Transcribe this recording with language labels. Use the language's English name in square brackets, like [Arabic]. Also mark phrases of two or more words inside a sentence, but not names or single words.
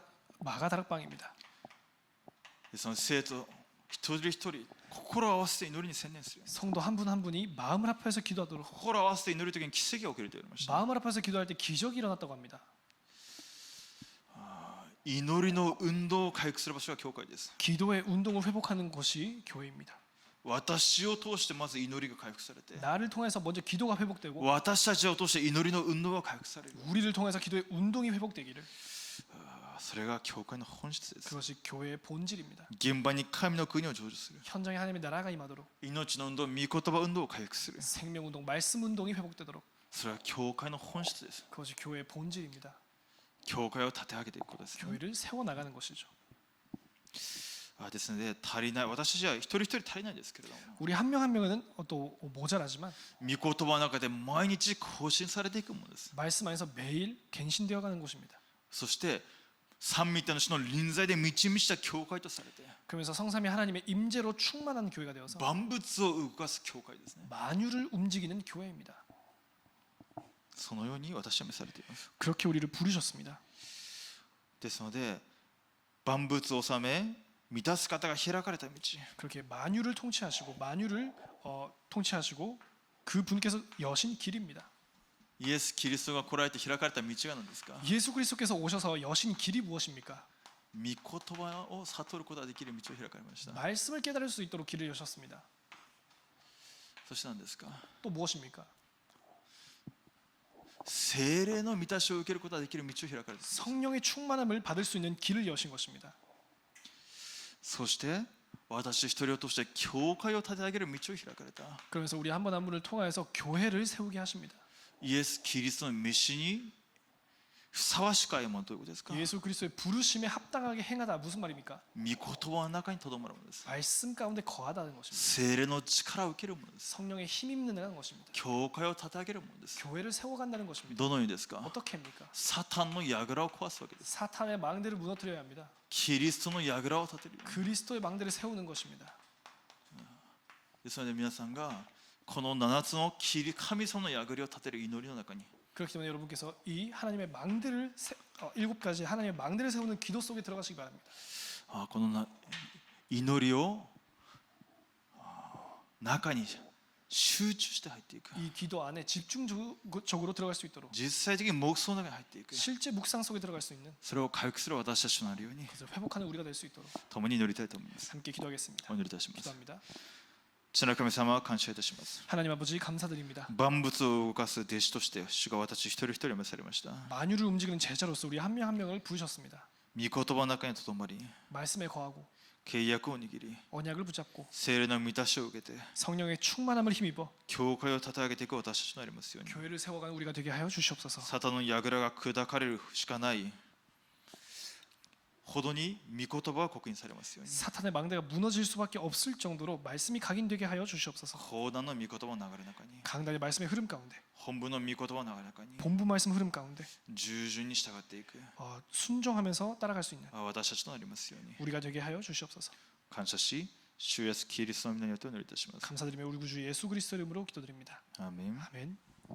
[Korean] 마가다락방입니다. [Japanese] その生徒一人一人心を合わせて祈りに専念する [Korean] 성도 한 분 한 분이 마음을 합해서 기도하도록 [Japanese] 心を合わせて祈る時に奇跡が起きると言われました [Korean] 마음을 합해서 기도할 때 기적이 일어났다고 합니다. [Japanese] 祈りの運動を回復する場所が教会です [Korean] 기도의 운동을 회복하는 것이 교회입니다. [Japanese] 私を通してまず祈りが回復されて [Korean] 나를 통해서 먼저 기도가 회복되고 [Japanese] 私たちを通して祈りの運動が回復される [Korean] 우리를 통해서 기도의 운동이 회복되기를. [Japanese] それが教会の本質です [Korean] 그것이 교회의 본질입니다. [Japanese] 現場に神の国を成就する [Korean] 현장에 하나님의 나라가 임하도록 [Japanese] 命の運動御言葉運動を回復する [Korean] 생명 운동, 말씀 운동이 회복되도록 [Japanese] それは教会の本質です [Korean] 그것이 교회의 본질입니다. [Japanese] 教会を立て上げていくことですね [Korean] 교회를 세워 나가는 것이죠. [Japanese] ですので足りない私たちは一人一人足りないですけれども [Korean] 우리 한 명 한 명은 또 모자라지만 [Japanese] 御言葉の中で毎日更新されていくものです [Korean] 말씀 안에서 매일 갱신되어 가는 곳입니다. [Japanese] そして三位一体の主の臨在で満ち満ちた教会とされて [Korean] 그러면서 성삼위 하나님의 임재로 충만한 교회가 되어서 [Japanese] 万物を動かす教会ですね [Korean] 만유를 움직이는 교회입니다. [Japanese] そのように私は召されています [Korean] 그렇게 우리를 부르셨습니다. [Japanese] ですので万物を治め満たす方が開かれた道 [Korean] 그렇게 만유를 통치하시고 만유를 통치하시고 그 분께서 여신 길입니다. [Japanese] イエス・キリストが来られて開かれた道が何ですか [Korean] 예수 그리스도께서 오셔서 여신 길이 무엇입니까? [Japanese] 御言葉を悟ることができる道を開かれました [Korean] 말씀을 깨달을 수 있도록 길을 여셨습니다. [Japanese] そして何ですか [Korean] 또 무엇입니까? [Japanese] 聖霊の満たしを受けることができる道を開かれた [Korean] 성령의 충만함을 받을 수 있는 길을 여신 것입니다. [Japanese] そして私一人を通して教会を立て上げる道を開かれた [Korean] 그러면서 우리 한 분 한 분을 통하여서 교회를 세우게 하십니다. [Japanese] イエス・キリストの召しにふさわしく歩むということですか [Korean] 예수 그리스도의 부르심에 합당하게 행하다 무슨 말입니까? [Japanese] 御言葉の中にとどまるものです [Korean] 말씀 가운데 거하다는 것입니다. [Japanese] 聖霊の力を受けるものです [Korean] 성령의 힘 입는 것입니다. [Japanese] 教会を立て上げるものです [Korean] 교회를 세워간다는 것입니다. [Japanese] どのようにですか [Korean] 어떻게 합니까? [Japanese] サタンの櫓を壊すわけです [Korean] 사탄의 망대를 무너뜨려야 합니다. [Japanese] キリストの櫓を立てる [Korean] 그리스도의 망대를 세우는 것입니다. [Japanese] ですので皆さんがこの7つの神様の櫓を立てる祈りの中に [Korean] 그렇기 때문에 여러분께서 이 하나님의 망대를 7가지 하나님의 망대를 세우는 기도 속에 들어가시기 바랍니다. [Japanese] この祈りを中に集中して入っていく [Korean] 이 기도 안에 집중적으로 들어갈 수 있도록 [Japanese] 実際的に黙想の中に入っていく [Korean] 실제 묵상 속에 들어갈 수 있는 [Japanese] それを回復する私たちとなるように [Korean] 그래서 회복하는 우리가 될 수 있도록 [Japanese] 共に祈りたいと思います [Korean] 함께 기도하겠습니다. [Japanese] お祈りいたします [Korean] 기도합니다. [Japanese] 父なる神様感謝いたします [Korean] 하나님 아버지 감사드립니다. [Japanese] 万物を動かす弟子として主が私一人一人を召されました [Korean] 만유를 움직이는 제자로서 우리 한 명 한 명을 부르셨습니다. [Japanese] 御言葉の中にとどまり [Korean] 말씀에 거하고 [Japanese] 契約を握り [Korean] 언약을 붙잡고 [Japanese] 聖霊の満たしを受けて [Korean] 성령의 충만함을 힘입어 [Japanese] 教会を立て上げていく私たちとなりますように [Korean] 교회를 세워가는 우리가 되게 하여 주시옵소서. [Japanese] サタンの櫓が砕かれるしかないほどに御言葉が刻印されますように [Korean] 사탄의 망대가 무너질 수밖에 없을 정도로 말씀이 각인되게 하여 주시옵소서. [Japanese] 講談の御言葉の流れの中に [Korean] 강단의 말씀의 흐름 가운데 [Japanese] 本文の御言葉の流れの中に [Korean] 본부 말씀 흐름 가운데 [Japanese] 従順に従っていく [Korean] 순종하면서 따라갈 수 있는 [Japanese] 私たちとなりますように [Korean] 우리가 되게 하여 주시옵소서. [Japanese] 感謝し主イエスキリストの皆によってお祈りいたします [Korean] 감사드리며 우리 구주 예수 그리스도 이름으로 기도드립니다. [Japanese] アーメン [Korean] 아멘.